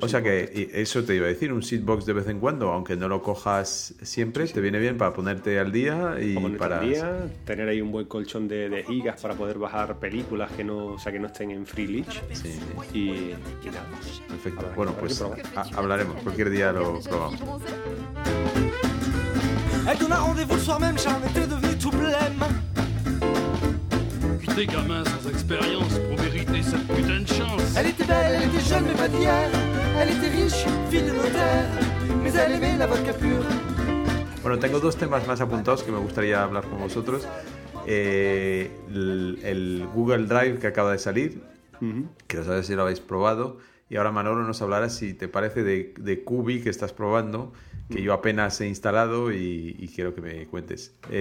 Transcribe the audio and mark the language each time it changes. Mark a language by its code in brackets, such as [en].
[es] sitbox. O sea que, y eso te iba a decir, un sitbox de vez en cuando, aunque no lo cojas siempre, sí, sí, te viene bien para ponerte al día y para... al día, tener ahí un buen colchón de gigas para poder bajar películas que no, o sea, que no estén en free leash. Sí. Y nada. Perfecto. Bueno, pues hablaremos. Cualquier día lo probamos. [fr] Elle donna rendez-vous le soir même, j'en étais devenu tout blême. Putain, gamin sans expérience, pour mériter cette putain de chance. Elle était belle, elle était jeune, mais pas d'hier. Elle était riche, fille de notaire, mais elle aimait la vodka pure. [es] Bueno, tengo dos temas más apuntados que me gustaría hablar con vosotros. El Google Drive que acaba de salir, que no sabes si lo habéis probado. Y ahora Manolo nos hablará, si te parece, de Kubi que estás probando, que yo apenas he instalado y quiero que me cuentes.